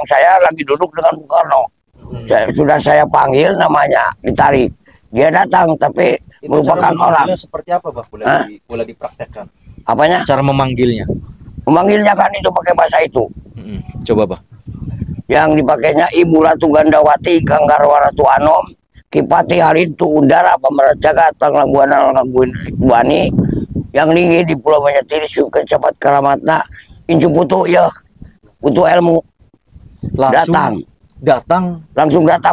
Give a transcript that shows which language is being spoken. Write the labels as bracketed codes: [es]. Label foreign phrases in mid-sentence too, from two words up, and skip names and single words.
[id] Saya lagi duduk dengan Bung Karno. Sudah saya panggil namanya, ditarik. Dia datang, tapi Itu merupakan cara orang. memanggilnya seperti apa, Bah? Boleh dipraktekkan. Apanya? Cara memanggilnya. Memanggilnya kan itu pakai bahasa itu. Coba, Bah. Yang dipakainya Ibu Ratu Gandawati, Kanggarwa Ratu Anom, Kipati Harintu Udara, Pemerat Jagat, Tanglang Buana, Buani, yang tinggi di Pulau Banyatiri, Suket Cepat Karamatna, Incu Putu, ya, Putu ilmu. Langsung Langsung datang